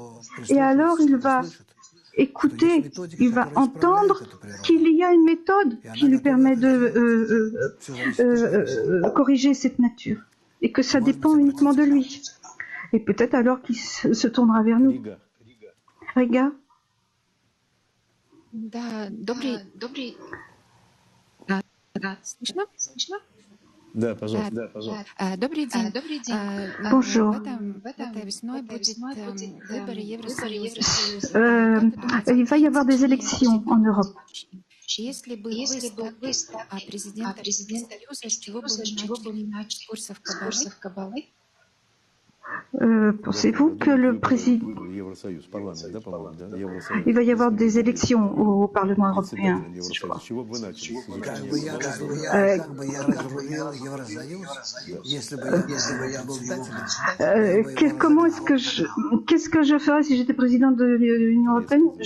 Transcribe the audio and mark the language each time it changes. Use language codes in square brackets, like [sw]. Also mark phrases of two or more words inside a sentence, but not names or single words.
[fr] Et alors il va écouter, il va entendre qu'il y a une méthode qui lui permet de corriger cette nature, et que ça dépend uniquement de lui. Et peut-être alors qu'il se tournera vers nous. Riga. [ru] Да, добрый. Слышно? Да, пожалуйста. Добрый день. [fr] Bonjour. [ru] Этой весной будет выборы Евросоюза. [fr] Il va y avoir des élections en Europe. [ru] Если бы вы стали президентом Евросоюза, с чего бы вы начали курсов Каббалы? [fr] Pensez-vous que le président... Il va y avoir des élections au Parlement européen, je crois. Qu'est-ce que je ferais si j'étais président de l'Union européenne?